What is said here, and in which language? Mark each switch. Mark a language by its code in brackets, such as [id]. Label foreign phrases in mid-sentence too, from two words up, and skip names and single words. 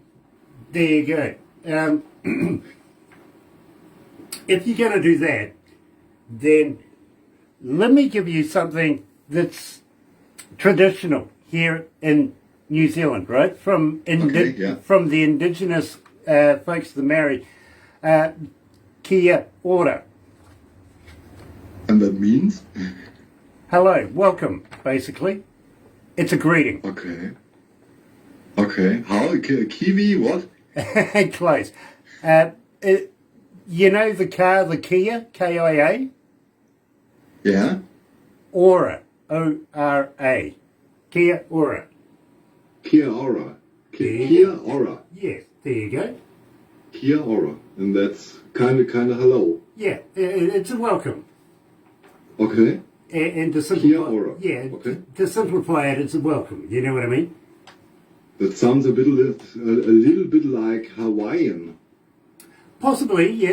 [en] There you go. If you're going to do that, then let me give you something that's traditional here in New Zealand, right? From Okay, yeah. from the indigenous folks, the Maori, [mi] kia ora. [en] And that means? Hello, welcome, basically. It's a greeting. Okay. Okay. How? Kiwi, what? Close. You know the car, the Kia, K-I-A? Yeah? [mi] Ora, O-R-A. Kia ora. Kia ora. Kia ora. [en] Yes, there you go. [mi] Kia ora. [en] And that's kind of hello. Yeah, it's a welcome. Okay. And to [mi] Kia [en] simplify, [mi] ora. [en] yeah, Okay. to simplify it, it's a welcome. You know what I mean? That sounds a little bit like Hawaiian. Possibly, yeah.